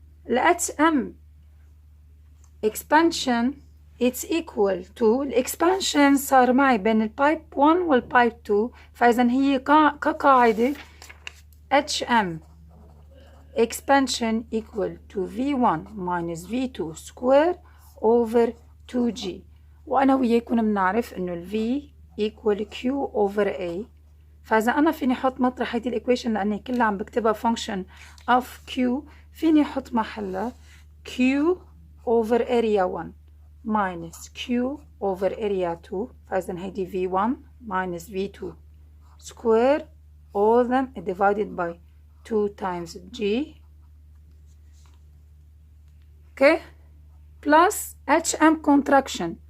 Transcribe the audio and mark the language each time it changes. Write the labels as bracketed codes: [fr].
[ar] ال [en] HM expansion it's equal to [ar] الاكسبانشن صار معي بين البايب 1 والبايب 2، فإذا هي كقاعدة [en] HM expansion equal to V1 minus V2 square over 2G. [ar] وأنا وياكم بنعرف إنه ال [en] V equal Q over A، [ar] فإذا أنا فيني أحط مطرح هيدي الإيكويشن لأني كلها عم بكتبها [en] function of Q، [ar] فيني أحط محلها [en] Q over area 1 minus Q over area 2، [ar] فإذا هيدي [en] V1 minus V2 square all them divided by 2 times G, okay, plus HM contraction.